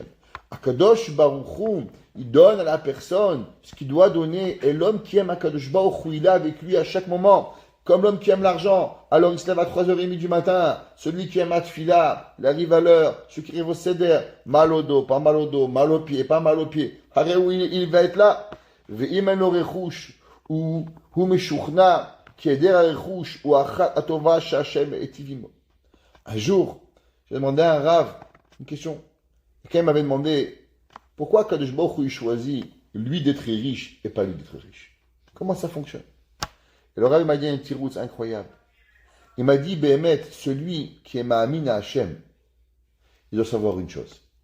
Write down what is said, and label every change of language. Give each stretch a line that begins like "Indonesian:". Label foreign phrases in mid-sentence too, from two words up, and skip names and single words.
French: Akadosh Baruch Hu, il donne à la personne ce qu'il doit donner. Et l'homme qui aime Akadosh Baruch Hu, il est avec lui à chaque moment. Comme l'homme qui aime l'argent, alors il se lève à 3h30 du matin. Celui qui aime Atfila, il arrive à l'heure. Celui qui arrive au Seder, mal au dos, pas mal au dos, mal au pied, pas mal au pied. Il va être là.
Hebrew: ואם אין לו רכוש, הוא משוכנע כי היעדר הרכוש הוא אחת הטובה שהשם היטיב עמו.
French: Un jour, j'ai demandé à un Rav une question. Quelqu'un m'avait demandé pourquoi Kadosh Baruch Hu il choisit lui d'être riche et pas lui d'être riche. Comment ça fonctionne? Et le Rav m'a dit un petit route incroyable. Il m'a dit, Béhémet, celui qui est Ma'amin à Hashem, il doit savoir une chose.